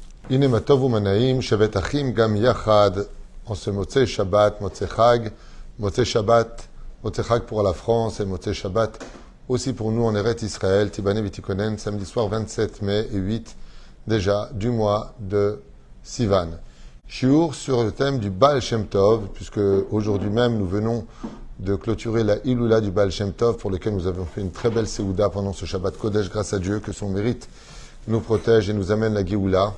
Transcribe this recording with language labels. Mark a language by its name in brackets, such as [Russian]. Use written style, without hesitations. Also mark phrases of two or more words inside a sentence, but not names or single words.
[Hebrew] הנה מה טוב ומה נעים שבת אחים גם יחד [French] en ce [Hebrew] מוצאי שבת, מוצאי חג, מוצאי שבת, מוצאי חג [French] pour la France et [Hebrew] מוצאי שבת [French] aussi pour nous en Eretz Israël, [Hebrew] תיבנה ותיכונן, [French] samedi soir 27 mai et 8 déjà du mois de Sivan. Shiur sur le thème du Baal Shem Tov, puisque aujourd'hui même nous venons de clôturer la Iloula du Baal Shem Tov, pour lequel nous avons fait une très belle Seouda pendant ce [Hebrew] שבת קודש, [French] grâce à Dieu, que son mérite nous protège et nous amène la Géoula.